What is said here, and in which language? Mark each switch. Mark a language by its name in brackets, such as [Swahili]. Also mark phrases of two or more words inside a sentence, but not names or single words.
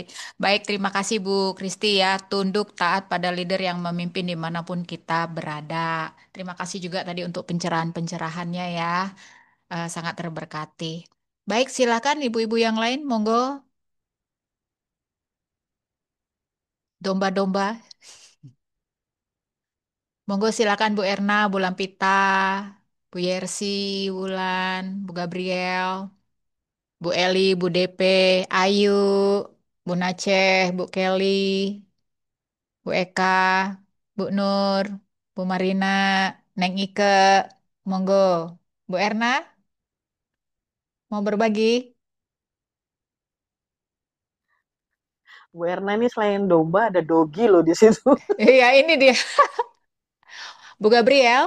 [Indonesian] Baik, terima kasih Bu Kristi ya. Tunduk taat pada leader yang memimpin dimanapun kita berada. Terima kasih juga tadi untuk pencerahan-pencerahannya ya. Sangat terberkati. Baik, silakan ibu-ibu yang lain. Monggo, domba-domba. Monggo silakan Bu Erna, Bu Lampita, Bu Yersi, Wulan, Bu Gabriel. Bu Eli, Bu DP, Ayu, Bu Naceh, Bu Kelly, Bu Eka, Bu Nur, Bu Marina, Neng Ike, monggo. Bu Erna, mau berbagi? Bu Erna ini selain domba ada dogi loh di situ. Iya, ini dia. Bu Gabriel,